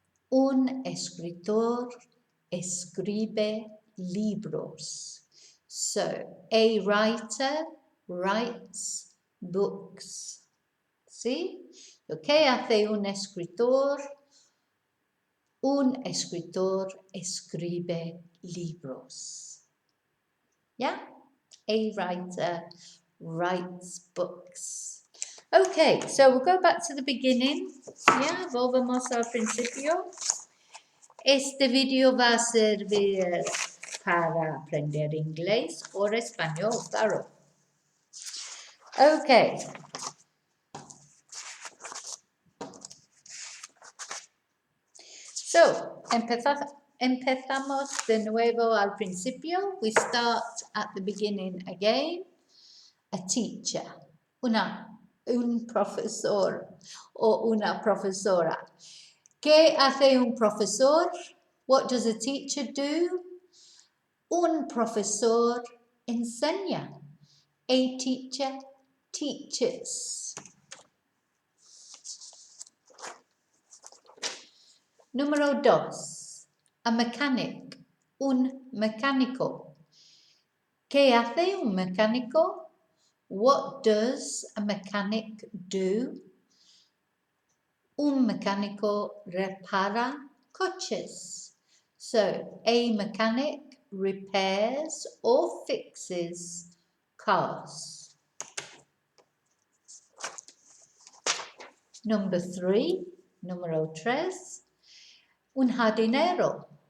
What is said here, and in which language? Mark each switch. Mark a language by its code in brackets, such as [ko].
[es] Un escritor escribe libros. [en] So, a writer writes books. [es] ¿Sí? So, ¿qué hace un escritor? Un escritor escribe libros. [en] Yeah? A writer writes books. Okay, so we'll go back to the beginning. [es] Yeah, volvemos al principio. Este video va a servir para aprender inglés o español, claro. Okay. So, empezamos de nuevo al principio. [en] We start at the beginning again. A teacher, [es] un profesor o una profesora. ¿Qué hace un profesor? [en] What does a teacher do? [es] Un profesor enseña. [en] A teacher teaches. [es] Número 2. [en] A mechanic, [es] un mecánico. ¿Qué hace un mecánico? [en] What does a mechanic do? [es] Un mecánico repara coches. [en] So, a mechanic repairs or fixes cars. Number 3, [es] número 3, un jardinero.